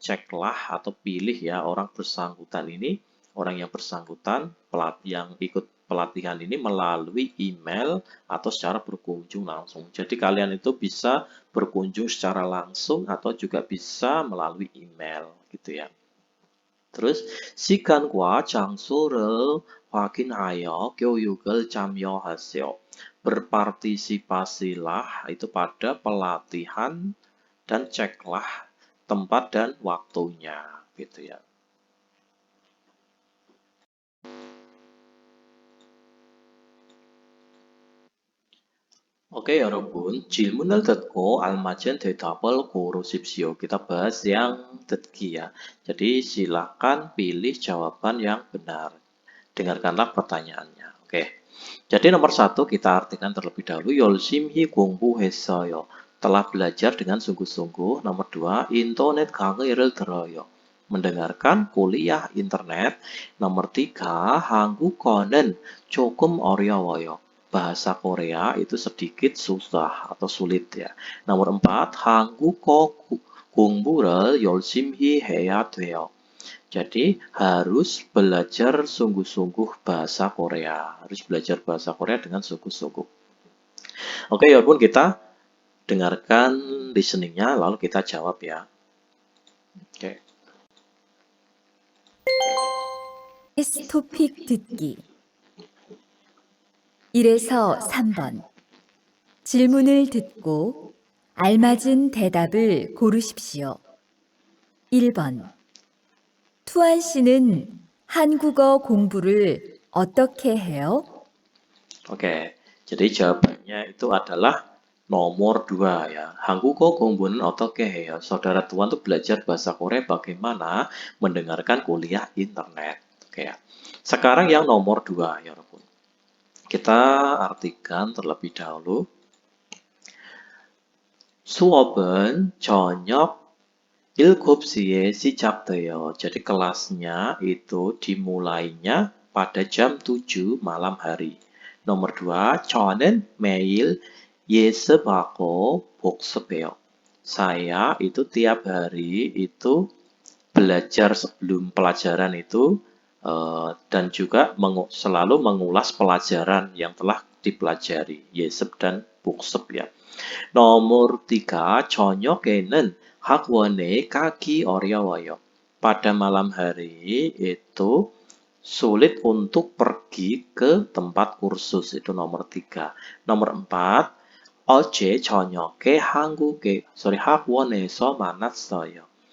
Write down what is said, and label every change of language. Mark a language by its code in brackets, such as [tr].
[id] Ceklah atau pilih ya orang bersangkutan ini, orang yang bersangkutan yang ikut pelatihan ini melalui email atau secara berkunjung langsung. Jadi kalian itu bisa berkunjung secara langsung atau juga bisa melalui email gitu ya. [ko] Terus 시간과 장소를 확인하여 교육을 참여하세요. [id] Berpartisipasilah itu pada pelatihan dan ceklah tempat dan waktunya gitu ya. [ko] Oke, 여러분. 질문을 듣고 알맞은 대답을 고르십시오. [id] Kita bahas yang 듣기 ya. Jadi silakan pilih jawaban yang benar. Dengarkanlah pertanyaannya. Oke. Jadi nomor 1 kita artikan terlebih dahulu. [ko] 열심히 공부했어요. [id] Telah belajar dengan sungguh-sungguh. [ko] Nomor 2, 인터넷 강의를 들어요. [id] Mendengarkan kuliah internet. [ko] Nomor 3, 한국어는 조금 어려워요. [id] Bahasa Korea itu sedikit susah atau sulit ya. [ko] Nomor 4, 한국어 공부를 열심히 해야 돼요. [id] Jadi harus belajar sungguh-sungguh bahasa Korea. Harus belajar bahasa Korea dengan sungguh-sungguh. Oke, ya pun kita dengarkan listeningnya lalu kita jawab ya. Oke. [ko] 토픽 듣기 1에서 3번 질문을 듣고 알맞은 대답을 고르십시오. 1번 투안 씨는 한국어 공부를 어떻게 해요? [id] Oke. Jadi jawabannya itu adalah nomor 2 ya. [ko] 한국어 공부는 어떻게 해요? [id] Saudara Tuan tuh belajar bahasa Korea bagaimana mendengarkan kuliah internet. Oke ya. Sekarang yang nomor 2 ya, 여러분. Kita artikan terlebih dahulu. [ko] 수업은 저녁 7시에 시작돼요. [id] Jadi kelasnya itu dimulainya pada jam 7 malam hari. [ko] Nomor 2, 저는 매일 예습하고 복습해요. [id] Saya itu tiap hari itu belajar sebelum pelajaran itu dan juga selalu mengulas pelajaran yang telah dipelajari, 예습 dan 복습 ya. [ko] Nomor 3, 저녁에는 학원에 가기 어려워요. [id] Pada malam hari itu sulit untuk pergi ke tempat kursus, itu nomor 3. [ko] Nomor 4, 어제 저녁에 학원에서 만났어요.